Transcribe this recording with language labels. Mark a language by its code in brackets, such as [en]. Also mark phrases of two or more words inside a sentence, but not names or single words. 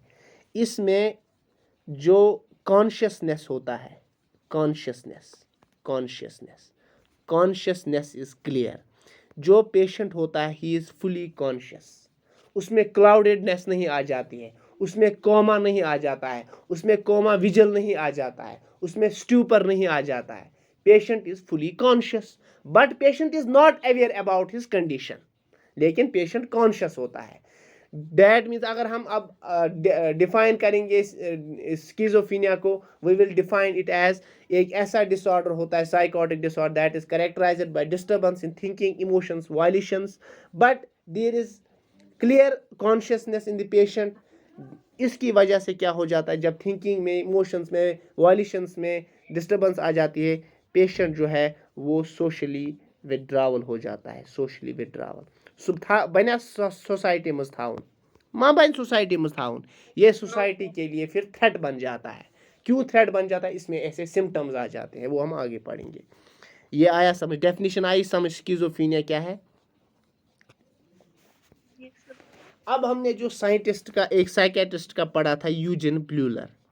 [hi] इसमें जो कॉन्शियसनेस होता है, [en] consciousness is clear. [hi] जो पेशेंट होता है [en] he is fully conscious, [hi] उसमें क्लाउडेडनेस नहीं आ जाती है, उसमें कोमा नहीं आ जाता है, उसमें [en] coma vigil [hi] नहीं आ जाता है, उसमें स्ट्यूपर नहीं आ जाता है। [en] patient is fully conscious but patient is not aware about his condition, [hi] लेकिन पेशेंट कॉन्शियस होता है। [en] that means [hi] अगर हम अब डिफाइन करेंगे स्किज़ोफ्रेनिया को, [en] we will define it as [hi] एक ऐसा डिसऑर्डर होता है, [en] psychotic disorder, that is characterized by disturbance in thinking, emotions, volitions, but there is clear consciousness in the patient. [hi] इसकी वजह से क्या हो जाता है, जब थिंकिंग में, इमोशंस में, वायलेशंस में डिस्टर्बेंस आ जाती है, पेशेंट जो है वो [en] socially withdrawal [hi] हो जाता है, [en] socially withdrawal. [ks] सह बन सोसाइटी मज थाउन, मा बन सोसाइटी मज थाउन, [hi] ये सोसाइटी के लिए फिर थ्रेट बन जाता है। क्यों थ्रेट बन जाता है, इसमें ऐसे सिम्टम्स आ जाते हैं, वो हम आगे पढ़ेंगे। ये आया समझ, डेफिनेशन आई समझ स्किज़ोफ्रेनिया क्या है। अब हमने जो साइंटिस्ट का, एक साइकेट्रिस्ट का पढ़ा था, यूजिन ब्लूलर।